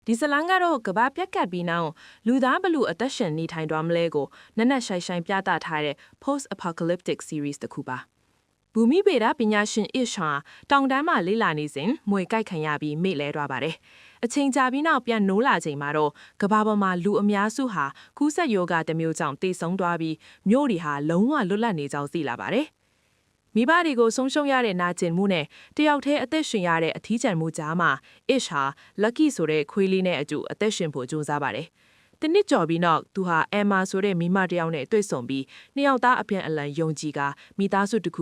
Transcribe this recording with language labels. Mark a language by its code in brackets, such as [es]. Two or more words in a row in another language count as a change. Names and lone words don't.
[my] ဒီဇလန်ကတော့ကဘာပြက်ကတ်ပြီးနောက်လူသားဘလူအသက်ရှင်နေထိုင်သွားမလဲကိုနက်နက်ရှိုင်ရှိုင်ပြသထားတဲ့ [en] post apocalyptic series [my] တစ်ခုပါဘူမိဗေဒပညာရှင်အစ်ရှာတောင်တန်းမှာလေ့လာနေစဉ်မွေကြိုက်ခံရပြီးမေ့လဲသွားပါတယ်အချိန်ကြာပြီးနောက်ပြန်နိုးလာချိန်မှာတော့ကဘာပေါ်မှာလူအများစုဟာကူးစက်ရောဂါတစ်မျိုးကြောင့်တိတ်ဆုံးသွားပြီးမြို့တွေဟာလုံးဝလွတ်လပ်နေ ကြောင်းသိလာပါတယ်မိဘတွေကိုဆုံးရှုံးရတဲ့နာကျင်မှုနဲ့တယောက်တည်းအသက်ရှင်ရတဲ့အထီးကျန်မှုကြားမှာအစ်ဟာ lucky ဆိုတဲ့ခွေးလေးနဲ့အတူအသက်ရှင်ဖို့ကြိုးစားပါတယ်။တနစ်ကျော်ပြီးနောက်သူဟာအမ်မာဆိုတဲ့မိမတစ်ယောက်နဲ့တွေ့ဆုံပြီးနှစ်ယောက်သားအပြန်အလှန်ယုံကြည်ကမိသားစုတစ်ခု